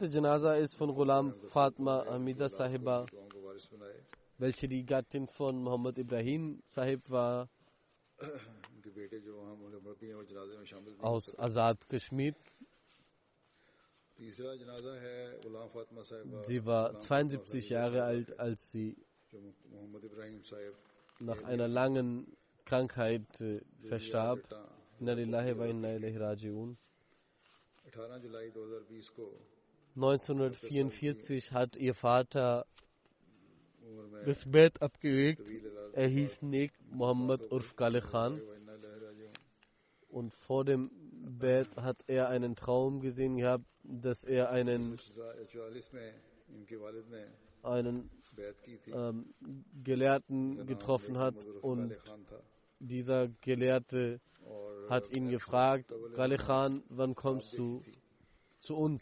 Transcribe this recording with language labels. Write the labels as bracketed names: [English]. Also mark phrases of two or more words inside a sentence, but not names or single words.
[German] Janaza ist von Ghulam Fatma Hamida Sahiba, welche die Gattin von Muhammad Ibrahim Sahib war, aus Azad Kashmir. Sie war 72 Jahre alt, als sie nach einer langen Krankheit verstarb. [Arabic] إنا لله وإنا إليه راجعون. [German] 1944 hat ihr Vater das Bett abgelegt. Er hieß Nek Muhammad Urf Kale Khan. Und vor dem Bett hat er einen Traum gesehen gehabt, dass er einen Gelehrten getroffen hat, und dieser Gelehrte hat ihn gefragt: Kale Khan, wann kommst du zu uns?